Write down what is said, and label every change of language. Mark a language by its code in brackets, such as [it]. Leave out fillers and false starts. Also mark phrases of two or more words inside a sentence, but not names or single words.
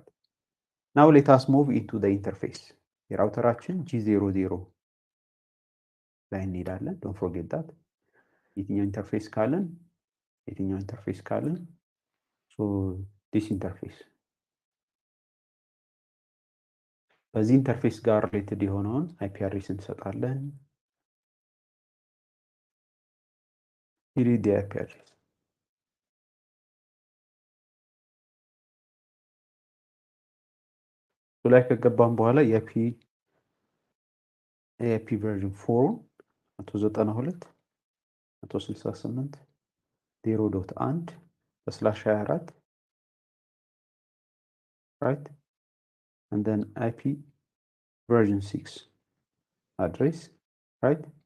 [en] Now let us move into the interface. [am] የራውተራችን G00 ላይ እንሄዳለን። [en] don't forget that. [am] የትኛው ኢንተርፌስ ካለን [en] so this interface [am] በዚህ ኢንተርፌስ ጋር ሪሌትድ የሆነውን [en] IP address [am] እንሰጣለን። ኢሪዲ [en] IP address [am] ላይ ከገባን በኋላ የአይፒ ቨርዥን [en] 4 192 168 0.1 /24 right and then IP version 6 address right